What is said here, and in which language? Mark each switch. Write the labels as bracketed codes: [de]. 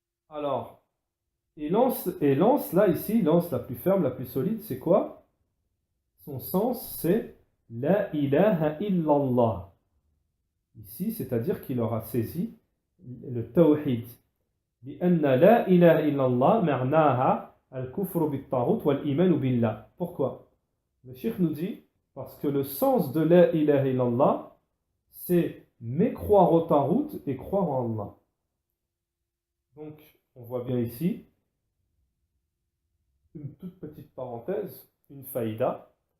[fr] Alors, et l'anse là ici, l'anse la plus ferme, la plus solide, c'est quoi? Son sens, c'est La ilaha illallah. Ici, c'est-à-dire qu'il aura saisi le tawhid. [ar] لأن لا إله إلا الله معناها الكفر بالطاغوت والإيمان بالله. [fr] Pourquoi? Le cheikh nous dit, parce que le sens de la ilaha illallah, c'est mécroire au taghut et croire en Allah. Donc, on voit bien ici, une toute petite parenthèse, une faïda.